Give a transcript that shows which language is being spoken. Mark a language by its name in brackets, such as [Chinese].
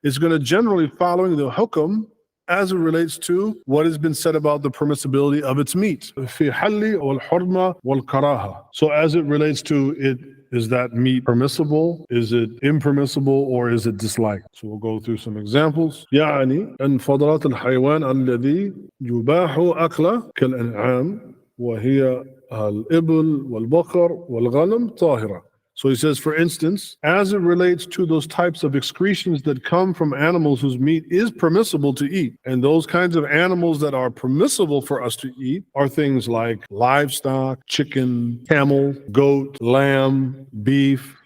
[English] It's going to generally following the hukm as it relates to what has been said about the permissibility of its meat. [Arabic] في حل والحرمة والكراهة. [English] So as it relates to it, is that meat permissible? Is it impermissible? Or is it disliked? So we'll go through some examples. [Arabic] يعني أن فضلات الحيوان الذي يباح أكله كالأنعام وهي الإبل والبقر والغنم طاهرة. [English] So he says, for instance, as it relates to those types of excretions that come from animals whose meat is permissible to eat, and those kinds of animals that are permissible for us to eat are things like livestock, chicken, camel, goat, lamb, beef.